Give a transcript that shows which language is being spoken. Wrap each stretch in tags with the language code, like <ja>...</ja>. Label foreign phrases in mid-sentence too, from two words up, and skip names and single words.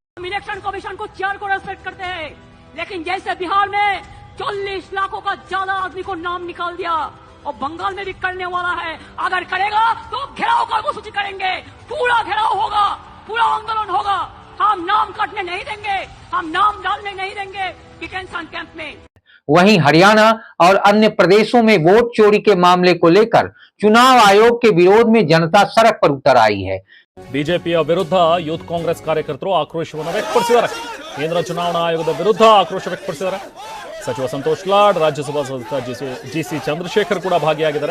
<en>election commission</en> <hi>को चेयर को रेस्पेक्ट करते हैं, लेकिन जैसे बिहार में 40 लाखों का ज्यादा आदमी को नाम निकाल दिया और बंगाल में भी करने वाला है, अगर करेगा तो घेराव कर्मसूची करेंगे, पूरा घेराव होगा, पूरा आंदोलन होगा। हम नाम काटने नहीं देंगे, हम नाम डालने नहीं देंगे</hi> <en>detention camp</en> <hi>में। वहीं हरियाणा और अन्य प्रदेशों में वोट चोरी के मामले को लेकर चुनाव आयोग के विरोध में जनता सड़क पर उतर आई है।</hi> <kn>ಬಿಜೆಪಿಯ ವಿರುದ್ಧ ಯೂತ್ ಕಾಂಗ್ರೆಸ್ ಕಾರ್ಯಕರ್ತರು ಆಕ್ರೋಶವನ್ನು ವ್ಯಕ್ತಪಡಿಸಿದ್ದಾರೆ. ಕೇಂದ್ರ ಚುನಾವಣಾ ಆಯೋಗದ ವಿರುದ್ಧ ಆಕ್ರೋಶ ವ್ಯಕ್ತಪಡಿಸಿದ್ದಾರೆ. ಸಚಿವ ಸಂತೋಷ್ ಲಾಡ್, ರಾಜ್ಯಸಭಾ ಸದಸ್ಯ ಜಿಸಿ ಚಂದ್ರಶೇಖರ್ ಕೂಡ ಭಾಗಿಯಾಗಿದ್ದಾರೆ.</kn>